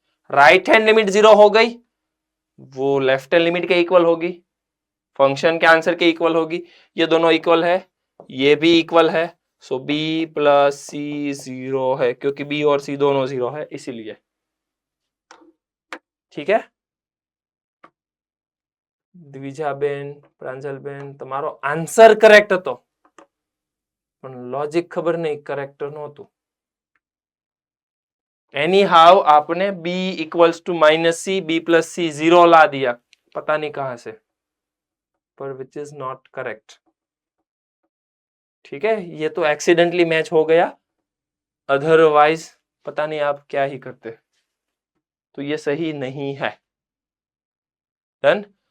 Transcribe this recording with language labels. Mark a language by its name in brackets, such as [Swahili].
[Hindi] Right hand limit 0 हो गई, वो लेफ्ट हैंड लिमिट के इक्वल होगी, फंक्शन के आंसर के इक्वल होगी। ये दोनों इक्वल है, ये भी इक्वल है, सो b प्लस सी 0 है क्योंकि b और c दोनों 0 है इसीलिए। ठीक है [Gujarati] द्विजाबेन, प्रांजलबेन, તમારો આન્સર કરેક્ટ હતો પણ લોજિક ખબર નહીં કરેક્ટ નહોતું। [Hindi] एनी हाउ आपने b equals to minus C, b plus सी 0 ला दिया पता नहीं कहां से, पर विच इज नॉट करेक्ट। ठीक है ये तो एक्सीडेंटली मैच हो गया, अदरवाइज पता नहीं आप क्या ही करते, तो ये सही नहीं है। डन।